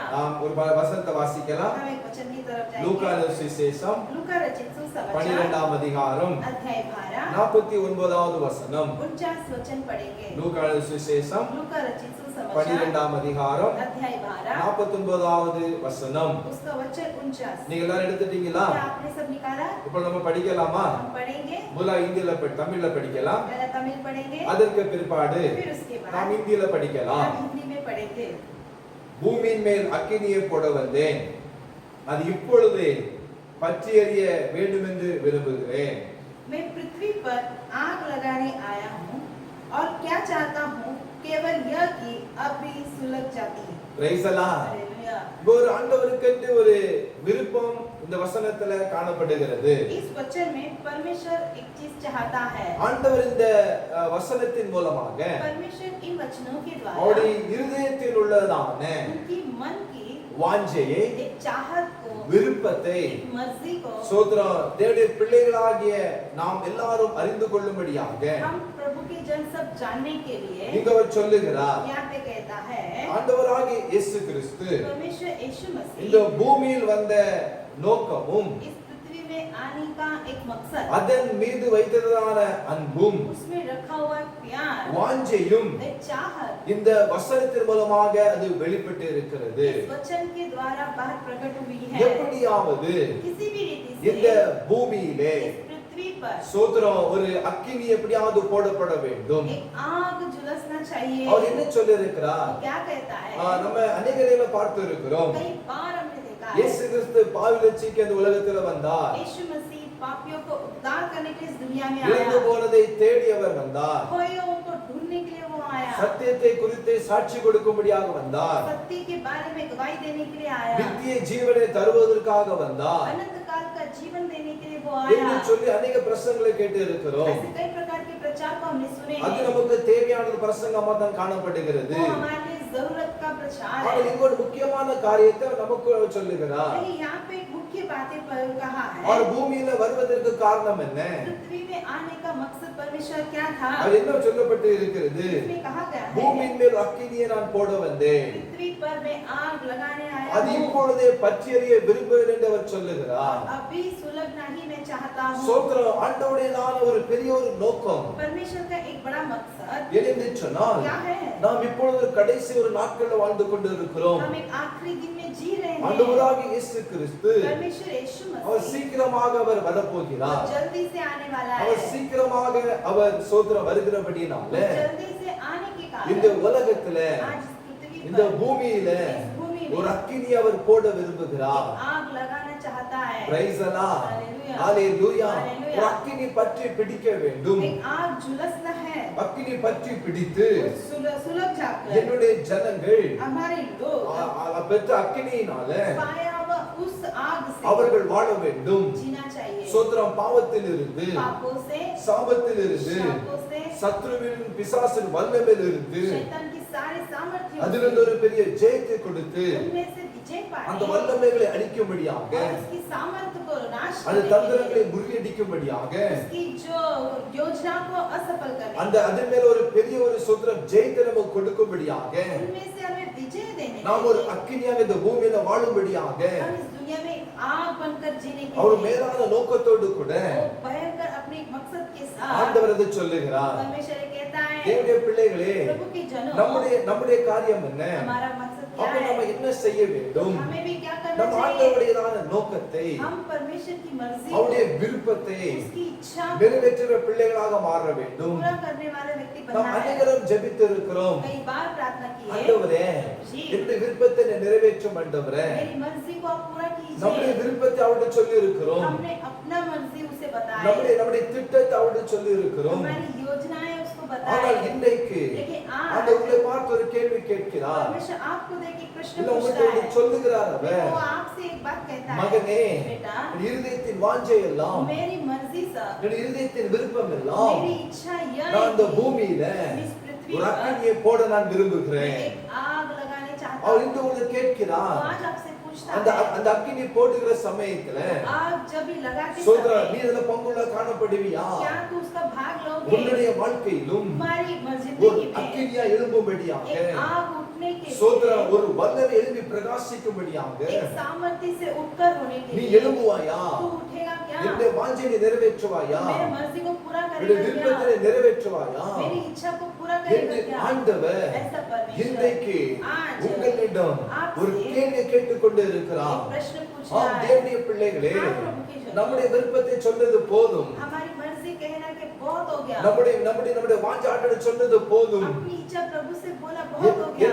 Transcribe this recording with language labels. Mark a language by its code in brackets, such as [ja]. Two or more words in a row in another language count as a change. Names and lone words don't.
[ta] நாம் ஒரு வசனத்தை வாசிக்கலாம். [hi] हम एक वचन की तरफ जाएंगे। [ta] லூக்கா சுவிசேஷம் [hi] लूका रचित सुसमाचार [ta] 12ஆம் அதிகாரம் [hi] अध्याय 12 [ta] 49வது வசனம். [hi] 49 वचन पढ़ेंगे। [ta] லூக்கா சுவிசேஷம் [hi] लूका रचित सुसमाचार [ta] 12ஆம் அதிகாரம் [hi] अध्याय 12 [ta] 49வது வசனம். [hi] उसका वचन 49। [ta] நீங்க எல்லாரும் எடுத்துட்டீங்களா? [hi] क्या आपने सब निकाला? [ta] இப்போ நம்ம படிக்கலாமா? [hi] हम पढ़ेंगे। [ta] முதல்ல இந்தியில தமிழ்ல படிக்கலாம். [hi] पहले तमिल पढ़ेंगे, [ta] அதற்கு பிற்பாடு [hi] फिर उसके [ta] நாம் [hi] बाद [ta] இந்தியில படிக்கலாம். [hi] हम हिंदी में पढ़ेंगे। [ta] பூமியின் மேல் அக்கினியை போட வந்தேன், அது இப்பொழுதே பற்றி எறிய வேண்டும் என்று விரும்புகிறேன். [hi] मैं पृथ्वी पर आग लगाने आया हूँ और क्या चाहता हूँ केवल यह कि अब भी सुलग जाती है। [en] Praise the Lord. [hi] हालेलुया। [ta] ஒரு ஆண்டவருக்கு ஒரு விருப்பம் இந்த வசனத்துல காணப்படுகிறது. [hi] इस वचन में परमेश्वर एक चीज चाहता है। [ta] ஆண்டவர் இந்த வசனத்தின் மூலமாக [hi] परमेश्वर इन वचनों के [ta] அவருடைய [hi] द्वारा [ta] இருதயத்தில் உள்ளதான [hi] उनकी मन की [ta] வாஞ்சையை, [hi] एक चाहत को, [ta] விருப்பத்தை [hi] एक मर्जी को [ta] சோத்ரம் தேவனுடைய பிள்ளைகளாகிய நாம் எல்லாரும் அறிந்து கொள்ளும்படியாக [hi] हम प्रभु के जन सब जानने के लिए [ta] இங்க அவர் சொல்லுகிறார். [hi] यहाँ पे कहता है [ta] ஆண்டவராகிய இயேசு கிறிஸ்து [hi] परमेश्वर यीशु [ta] இந்த [hi] मसीह [ta] பூமியில் வந்த நோக்கமும் [hi] इस पृथ्वी में आने का एक मकसद, [ta] அதன் மீது வைத்ததான அன்பும் [hi] उसमें रखा हुआ प्यार, [ta] வாஞ்சையும் [hi] एक चाहत [ta] இந்த வசனத்தின் மூலமாக அது வெளிப்பட்டு இருக்கிறது. [hi] इस वचन के द्वारा बाहर प्रकट हुई है। [ta] எப்படியாவது [hi] किसी भी रीति [ta] இந்த [hi] से [ta] பூமியிலே [hi] इस पृथ्वी पर [ta] சோத்ரம் ஒரு அக்கினி எப்படியாவது போடப்பட வேண்டும். [hi] एक आग झुलसना चाहिए। [ta] அவர் என்ன சொல்லியிருக்கிறார்? [hi] क्या कहता है? [ta] நம்ம அநேகரையில பார்த்து இருக்கிறோம். [hi] कई बार हमने देखा है [ta] இயேசு கிறிஸ்து பாவி ரட்சிக்க இந்த உலகத்துல வந்தார். [hi] यीशु मसीह पापियों को उद्धार करने के लिए इस दुनिया में [ta] இழந்து [hi] आया। [ta] போனதை தேடி அவர் வந்தார். [hi] खोयों को ढूंढने के लिए वो आया। [ta] சத்தியத்தை குறித்து சாட்சி கொடுக்கும்படியாக வந்தார். [hi] सत्य के बारे में गवाही देने के लिए आया। [ta] நித்திய ஜீவனை தருவதற்காக வந்தார் [hi] अनंत काल का जीवन देने के लिए वो [ta] என்று [hi] आया। [ta] சொல்லி अनेक பிரசங்களை கேட்டு இருக்கிறோம். [hi] ऐसे कई प्रकार के प्रचार को हमने सुने [ta] அது [hi] हैं। [ta] நமக்கு தேவையானது பிரசங்கமா தான் காணப்படுகிறது. [hi] वो हमारे लिए जरूरत का प्रचार [ta] ஆனால் [hi] है। [ta] இங்க ஒரு முக்கியமான காரியத்தை நமக்கு சொல்லுகிறார். [hi] लेकिन यहाँ पे एक मुख्य बातें पर कहा [ta] அவர் [hi] है। [ta] பூமியில வருவதற்கு காரணம் என்ன? [hi] पृथ्वी में आने का मकसद परमेश्वर क्या था? [ta] அது என்ன சொல்லப்பட்டு இருக்கிறது? [hi] इसमें कहा गया है [ta] பூமியின் மேல் அக்கினியை நான் போட வந்தேன், [hi] पृथ्वी पर मैं आग लगाने आया [ta] அது [hi] हूँ। [ta] இப்பொழுதே பற்றி எறிய விரும்புகிறேன் என்று அவர் சொல்லுகிறார். [hi] अभी सुलगना ही मैं चाहता हूँ। [ta] சோத்திரம் ஆண்டவருடையதான ஒரு பெரிய ஒரு நோக்கம் [hi] परमेश्वर का एक बड़ा मकसद [ta] என்னென்று சொன்னால், [hi] क्या है? [ta] நாம் இப்பொழுது கடைசி ஒரு நாட்கள்ல வாழ்ந்து கொண்டு இருக்கிறோம். [hi] हम एक आखिरी दिन में जी रहे हैं। [ta] ஆண்டவராகிய இயேசு கிறிஸ்து [hi] परमेश्वर यीशु [ta] அவர் [hi] मसीह [ta] சீக்கிரமாக அவர் [hi] वो [ta] வரப்போகிறார். [hi] जल्दी से आने वाला है। [ta] அவர் சீக்கிரமாக அவர் சோத்திரம் வருகிறபடினால [hi] वो जल्दी से आने के [ta] இந்த [hi] कारण [ta] உலகத்துல [hi] आज इस पृथ्वी [ta] இந்த [hi] पर [ta] பூமியில [hi] इस भूमि [ta] ஒரு [hi] में [ta] அக்கினி அவர் போட விரும்புகிறார். [hi] आग लगाना चाहता है। [en] Praise the Lord. [hi] हालेलुया। [ta] ஹalleluya. [hi] हालेलुया। [ta] ஒரு அக்கினி பற்றி பிடிக்க வேண்டும். [hi] एक आग झुलसना है। [ta] அக்கினி பற்றி பிடித்து [hi] सुलग जाकर [ta] என்னுடைய ஜனங்கள் [hi] हमारे लोग [ta] பெற்ற அக்கினியினால [hi] पाया हुआ उस आग से [ta] அவர்கள் வாழ வேண்டும். [hi] जीना चाहिए। [ta] சோத்திரம் பாவத்தில் இருந்து, [hi] पापों से, [ta] சாபத்தில் இருந்து, [hi] शापों से, [ta] சத்ருவின் பிசாசின் வல்லமையில் இருந்து [hi] शैतान की सारी सामर्थ्य [ta] அதிலிருந்து ஒரு பெரிய ஜெயத்தை கொடுத்து [hi] उनमें से विजय [ta] அந்த [hi] पाने [ta] வல்லமைகளை அழிக்கும்படியாக, [hi] और उसकी सामर्थ्य को नाश [ta] அந்த [hi] करने के [ta] தந்திரங்களை [hi] लिए, [ta] முறியடிக்கும்படியாக, [hi] उसकी जो योजना को असफल करने [ta] அந்த அதன் மேல ஒரு பெரிய ஒரு சோத்திரம் ஜெயத்தை நமக்கு கொடுக்கும்படியாக, [hi] उनमें से हमें विजय देने [ta] நாம் [hi] के [ta] ஒரு [hi] लिए, [ta] அக்கினியாக இந்த பூமியில வாழும்படியாக [hi] हम इस दुनिया में आग बनकर जीने के [ta] அவர் [hi] लिए [ta] மேலான நோக்கத்தோடு கூட [hi] वो भयंकर अपने एक मकसद के साथ [ta] ஆண்டவர் அதை சொல்லுகிறார். [hi] परमेश्वर कहता है [ta] தேவனுடைய பிள்ளைகளே, [hi] प्रभु के जनों [ta] நம்முடைய காரியம் என்ன? [hi] हमारा मकसद क्या [ta] அப்ப நம்ம [hi] है, [ta] என்ன செய்ய வேண்டும்? [hi] हमें भी क्या करना [ta] நம்ம [hi] चाहिए? [ta] ஆண்டவருடையதான நோக்கத்தை, [hi] हम परमेश्वर की मर्जी को, [ta] அவருடைய விருப்பத்தை [hi] उसकी इच्छा को [ta] நிறைவேற்றுகிற பிள்ளைகளாக மாற வேண்டும். [hi] पूरा करने वाले व्यक्ति [ta] நாம் [hi] बनना है। [ta] அனைவரும் ஜெபித்து இருக்கிறோம். [hi] कई बार प्रार्थना की है, [ta] ஆண்டவரே, [hi] जी, [ta] என்னுடைய விருப்பத்தை நிறைவேற்றும் ஆண்டவரே. [hi] मेरी मर्जी को आप पूरा [ta] நம்முடைய [hi] कीजिए। [ta] விருப்பத்தை அவருடைய சொல்லி இருக்கிறோம். [hi] हमने अपना मर्जी उसे बताया, [ta] நம்முடைய திட்டத்தை அவருடைய சொல்லி இருக்கிறோம். [hi] हमारी योजनाएं उसको [ta] ஆனால் [hi] बताया। [ta] இன்றைக்கு [hi] लेकिन [ta] அந்த [hi] आज [ta] உங்களை பார்த்து ஒரு கேள்வி கேட்கிறார். [hi] परमेश्वर आपको देख के प्रश्न [ta] இல்ல [hi] पूछता [ta] உங்களுக்கு [hi] है, [ta] ஒன்று சொல்லுகிறார் அவர். [hi] वो आपसे एक बात कहता है, [ta] மகனே, [hi] बेटा, [ta] என் இருதயத்தின் வாஞ்சை எல்லாம், [hi] मेरी मर्जी सब, [ta] என் இருதயத்தின் விருப்பம் எல்லாம், [hi] मेरी इच्छा यह [ta] நான் இந்த [hi] है कि [ta] பூமியில [hi] इस पृथ्वी [ta] ஒரு [hi] पर [ta] அக்கினியை போட நான் [hi] मैं [ta] விரும்புகிறேன். [hi] एक आग लगाने चाहता [ta] அவர் [hi] हूँ। [ta] இன்று உங்களுக்கு [hi] तो [ta] கேட்கிறார். [hi] आज आपसे पूछता [ta] அந்த [hi] है, [ta] அந்த அக்கினி போடுகிற சமயத்துல [hi] आग जब भी लगाते [ta] சோதரா, [hi] समय [ta] நீ இதுல பங்குள்ள காணப்படுவியா? [hi] क्या तू उसका भाग लोगे? [ta] உன்னுடைய வாழ்க்கையிலும் [hi] तुम्हारी [ta] ஒரு [hi] जिंदगी में [ta] அக்கினியா எழும்பும்படியாக, [hi] एक आग उठने के [ta] சோதரா, [hi] लिए, [ta] ஒரு வல்லமை எழும்பி பிரகாசிக்கும்படியாக [hi] एक सामर्थ्य से उठकर होने के [ta] நீ [hi] लिए [ta] எழும்புவாயா? [hi] तू उठेगा क्या? [ta] என்னுடைய வாஞ்சையை நிறைவேற்றுவாயா? [hi] मेरी मर्जी को पूरा [ta] என்னுடைய [hi] करेगा [ta] விருப்பத்தை [hi] क्या? [ta] நிறைவேற்றுவாயா? [hi] मेरी इच्छा को पूरा करेगा [ta] என்று [hi] क्या? [ta] ஆண்டவர் [hi] ऐसा परमेश्वर [ta] இன்றைக்கு [hi] आज [ta] உங்களிடம் [hi] आपसे [ta] ஒரு கேள்வியை கேட்டுக்கொண்டு இருக்கிறார். [hi] एक प्रश्न पूछ [ta] ஆம், [hi] रहा है। [ta] தேவனுடைய பிள்ளைகளே, [hi] हाँ, प्रभु के जन। [ta] நம்முடைய விருப்பத்தை சொன்னது போதும். [hi] हमारी मर्जी कहना के बहुत हो गया। [ta] நம்முடைய நம்முடைய நம்முடைய வாஞ்சாட்டை சொன்னது போதும். [hi] अपनी इच्छा प्रभु से बोला बहुत हो गया।